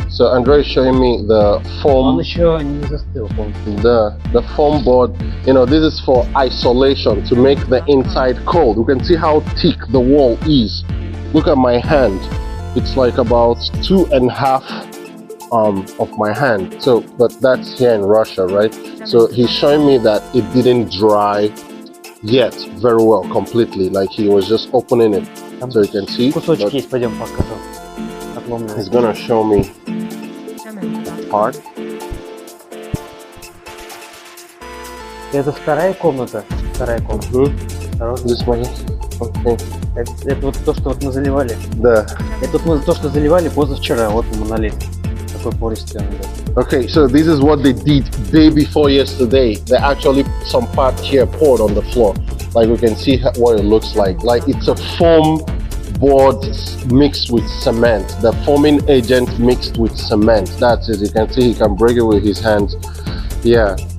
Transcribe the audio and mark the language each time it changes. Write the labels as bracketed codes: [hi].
[en] So Andrei is showing me the foam. [ru] Он еще не застыл полностью. [en] The foam board, you know, this is for isolation, to make the inside cold. You can see how thick the wall is. Look at my hand. It's like about 2.5 of my hand. So, but that's here in Russia, right? So he's showing me that it didn't dry yet very well, completely. Like he was just opening it, [ru] Там [en] so you can see. [ru] кусочки есть, пойдем покажу. [en] He's gonna show me part. [ru] Это вторая комната. Вторая комната. Осторожно. [en] This one. Okay. [ru] Это вот то, что вот мы заливали. Да. Это вот мы то, что заливали позавчера. Вот мы налили. Такой пористый он идет. [en] Okay, so this is what they did day before yesterday. They actually some part here poured on the floor. Like we can see what it looks like. Like it's a foam board mixed with cement. The foaming agent mixed with cement. That's it. You can see he can break it with his hands. Yeah.